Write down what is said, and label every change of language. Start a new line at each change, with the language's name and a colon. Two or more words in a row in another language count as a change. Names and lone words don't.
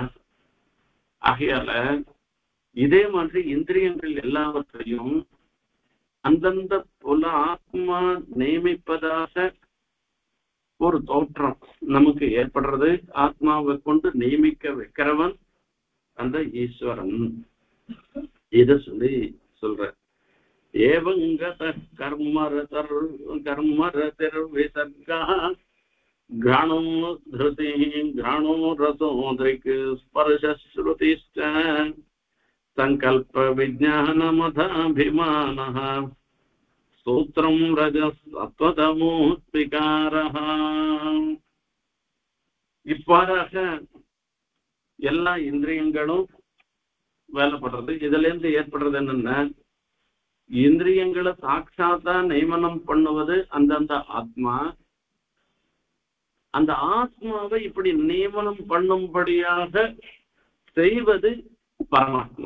Tamil: ஆகையால இதே மாதிரி இந்திரியங்கள் எல்லாவற்றையும் அந்தந்த புல ஆத்மா நியமிப்பதாக ஒரு தோற்றம் நமக்கு ஏற்படுறது. ஆத்மாவை கொண்டு நியமிக்க வைக்கிறவன் அந்த ஈஸ்வரன். இத சொல்ற.
Sanskrit: एवङ्गत कर्मरतिर् विसर्गा घ्राणो धृति घ्राणो रसो दृक् स्पर्शश्रुतिश्च संकल्प विज्ञानमधाभिमानः सूत्रं रजसत्वतमोऽस्विकारः
Tamil: இவ்வாறாக எல்லா இந்திரியங்களும் வேலைப்படுறது. இதுல இருந்து ஏற்படுறது என்னன்னா, இந்திரியங்களை சாட்சாத்தா நியமனம் பண்ணுவது அந்தந்த ஆத்மா. அந்த ஆத்மாவை இப்படி நியமனம் பண்ணும்படியாக செய்வது பரமாத்மா.